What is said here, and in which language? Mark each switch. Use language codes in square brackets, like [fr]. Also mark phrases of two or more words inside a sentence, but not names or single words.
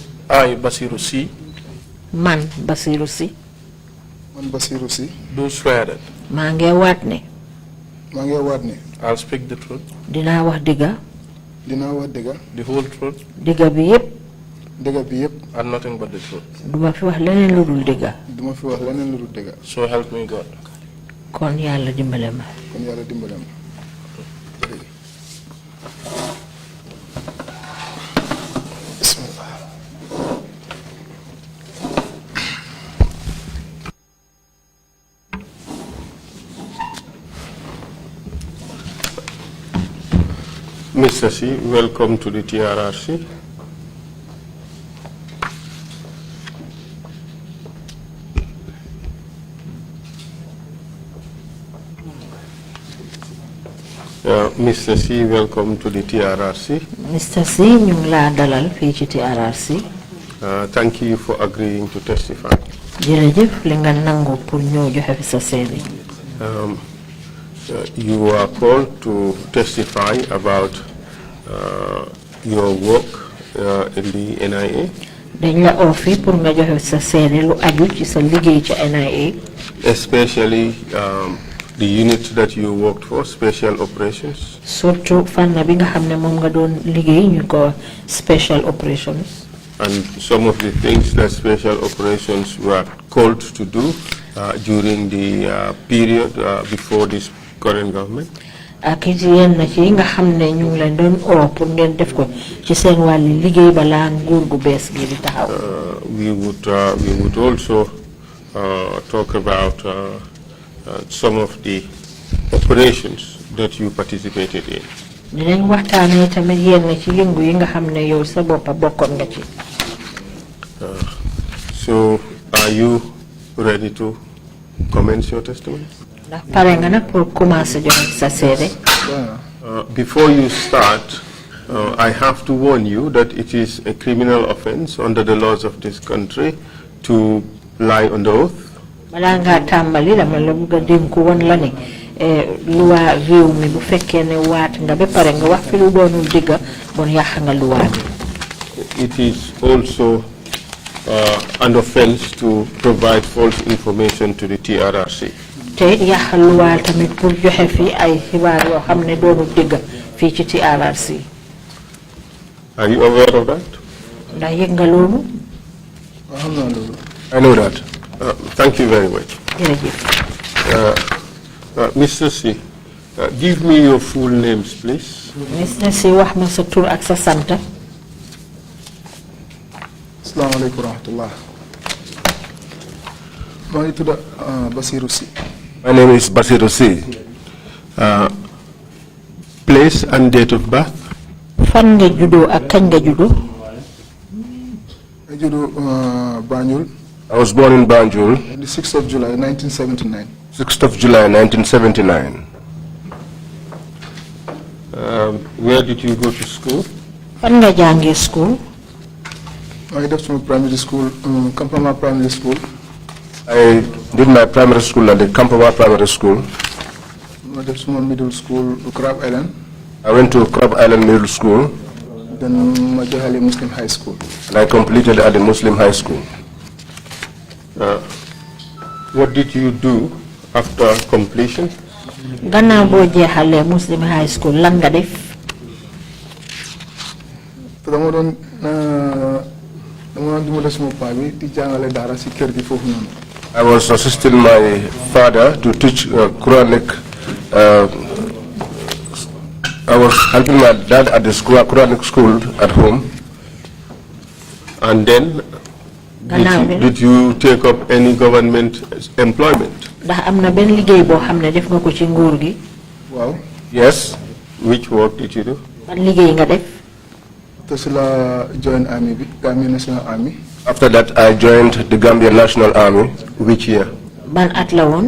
[en] I, Basiru C, [wo] man Basiru si Man Basiru si. [en] do swear that [wo] maa ngi waat ne maa ngi waat ne. [en] I'll speak the truth, [wo] dinaa wax dëgga dinaa wax dëgga. [en] the whole truth, [wo] dëgga bi yépp dëgga bi yépp. [en] and nothing but the truth. [wo] duma fi wax leneen lu dul dëgga duma fi wax leneen lu dul dëgga. [en] So help me God. [wo] kon yàlla dimbale ma kon yàlla dimbale ma. Bismillah. [en] Mr. C, welcome to the TRRC. Mr. C, welcome to the TRRC. Mr. [wo] C ñu ngi laa dalal fii ci TRRC [en] Thank you for agreeing to testify. [wo] jërëjëf li nga nangu pour ñëw joxe fi sa seede [en] You are called to testify about your work in the NIA. [wo] dañ la oo fii pour nga joxe fi sa seede lu aju ci sa liggéey ci NIA [en] Especially the unit that you worked for, special operations. [wo] surtout fànn bi nga xam ne moom nga doon liggéey ñu ko [en] special operations And some of the things that special operations were called to do during the period before this current government. [wo] ak it yenn ci nga xam ne ñu ngi leen doon oo pour ngeen def ko ci seen wàlli liggéey balaa nguur gu bees gi di taxaw [en] We would also talk about some of the operations that you participated in. [wo] dinañ waxtaanee tamit yenn ci yëngu yi nga xam ne yow sa boppa bokkoon nga ci [en] So are you ready to commence your testimony? [wo] ndax pare nga nag [fr] pour commencer [wo] joxe sa seede [en] Before you start, I have to warn you that it is a criminal offense under the laws of this country to lie on the oath. [wo] balaa ngaa tàmbali dama la bëgg a dénku woon la ne luwaa réew mi bu fekkee ne waat nga ba pare nga wax fi lu doonul dëgga bon yàq nga luwaa bi [en] It is also an offense to provide false information to the TRRC. [wo] te it yàq luwaa tamit pour joxe fi ay xibaar yoo xam ne doonul dëgga fii ci TRRC [en] Are you aware of that? [wo] ndax yëg nga loolu waaw xam naa loolu. [en] I know that. Thank you very much. [wo] jërëjëf [en] Mr. C, give me your full names, please. Mr. [wo] Si wax ma sa tur ak sa sant [ar] السلام عليكم ورحمة الله. [wo] maa ngi tudd Basiru si. [en] My name is Basiru C. Place and date of birth? [wo] fan nga juddoo ak kañ nga juddoo I juddoo Banjul. [en] I was born in Banjul, the 6th of July 1979. 6th of July 1979. Where did you go to school? [wo] fan nga jàngee school maa ngi def suma [en] primary school Campama primary school. I did my primary school at the Kampawa Primary School. [wo] ma def suma [en] middle school Crab Island. I went to Crab Island Middle School, [wo] then ma jeexale Muslim High School. [en] and I completed at the Muslim High School. What did you do after completion? [wo] gannaaw boo jeexalee Muslim High School lan nga def te dama doon dimbale suma paa bi di jàngale daara si kër gi foofu noonu. [en] I was assisting my father to teach Quranic. I was helping my dad at the Quranic school at home. And then, did you take up any government employment? [wo] ndax am na benn liggéey boo xam ne def nga ko ci nguur gi waaw. [en] Yes. Which work did you do? [wo] ban liggéey nga def te si la [en] join army [wo] bi Gambian National Army. [en] After that, I joined the Gambian National Army. Which year? [wo] ban at la woon